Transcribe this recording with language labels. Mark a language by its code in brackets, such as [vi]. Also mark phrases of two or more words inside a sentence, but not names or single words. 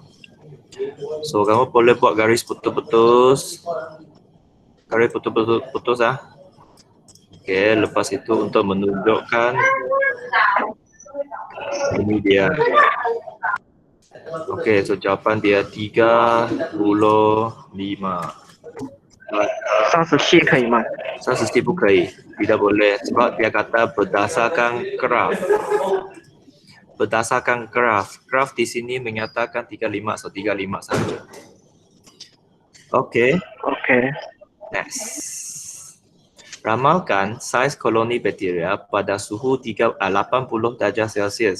[ms] So, kamu boleh buat garis putus-putus. Okey, lepas itu untuk menunjukkan ini dia. Okey, so jawapan dia 35. [zh] 37 可以吗？ 37不可以, [ms] tidak boleh sebab dia kata berdasarkan graf. Graf di sini menyatakan 35, so 35 saja. [en] Okey. Next. [ms] Ramalkan saiz koloni bakteria pada suhu 80 darjah Celsius.